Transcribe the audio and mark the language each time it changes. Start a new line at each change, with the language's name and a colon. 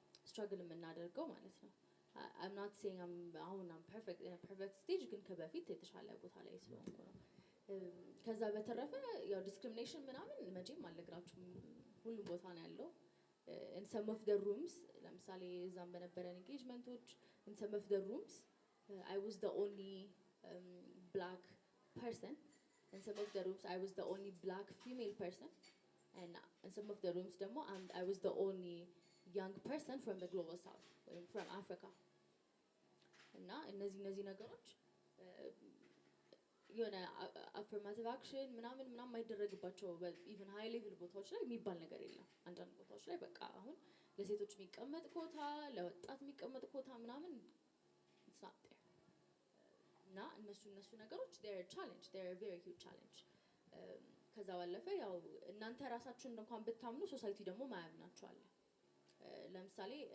Amharic: ስትራግል የምናደርገው ማለት ነው።
English: I'm not saying I'm perfect in a perfect stage
Amharic: ግን ከበፊት የተሻለ ቦታ ላይ ስለሆንኩ ነው። ከዛ በተረፈ ያው ዲስክሪሚኔሽን ምናምን መቼም አልነግራችሁም ሁሉም ቦታ ነው ያለው።
English: in some of the rooms
Amharic: ለምሳሌ እዛም በነበረን ኤንጌጅመንቶች
English: in some of the rooms I was the only black person. In some of the rooms I was the only black female person and in some of the rooms
Amharic: ደግሞ
English: I was the only young person from the global south or from Africa.
Amharic: እና እነዚህ ነገሮች የሆነ አፈርማቲቭ አክሽን ምናምን የማይደረግባቸው ኢቭን ሃይ ሌቭል ቦታዎች ላይ የሚባል ነገር የለም። አንዳንድ ቦታዎች ላይ በቃ አሁን ለሴቶች የሚቀመጥ ኮታ ለወጣት የሚቀመጥ ኮታ ምናምን
English: it's not there
Amharic: እና እነሱ ነገሮች
English: they're a challenge, they're a very huge challenge።
Amharic: ከዛ ባለፈ ያው እናንተ ራሳችሁን እንኳን ብታምኑ ሶሳይቲ ደግሞ ማያምናችሁ አለ። ለምሳሌ